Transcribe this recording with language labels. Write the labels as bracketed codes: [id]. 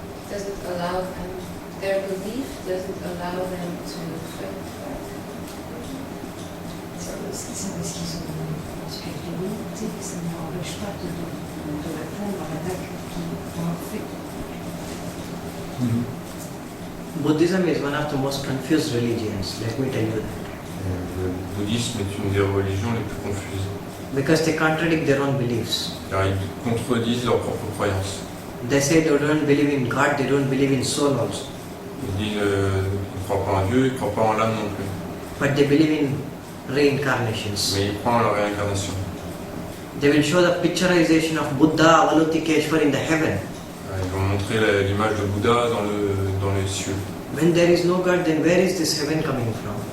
[en] Doesn't allow them, their belief doesn't allow them to fight. [fr] C'est parce qu'ils ont une spiritualité, ça ne m'empêche pas de répondre à l'attaque qu'on leur fait. [en] Buddhism is one of the most confused religions, let me tell you that. [fr] Le bouddhisme est une des religions les plus confuses. [en] Because they contradict their own beliefs. [fr] Car ils contredisent leurs propres croyances. [en] They say they don't believe in God, they don't believe in soul also. [fr] Ils disent qu'ils ne croient pas en Dieu, ils ne croient pas en l'âme non plus. [en] But they believe in reincarnations. [fr] Mais ils croient en la réincarnation. [en] They will show the picturization of Buddha, Avalutikeshwar in the heaven. [fr] Ils vont montrer l'image de Bouddha dans les cieux. [en] When there is no God, then where is this heaven coming from?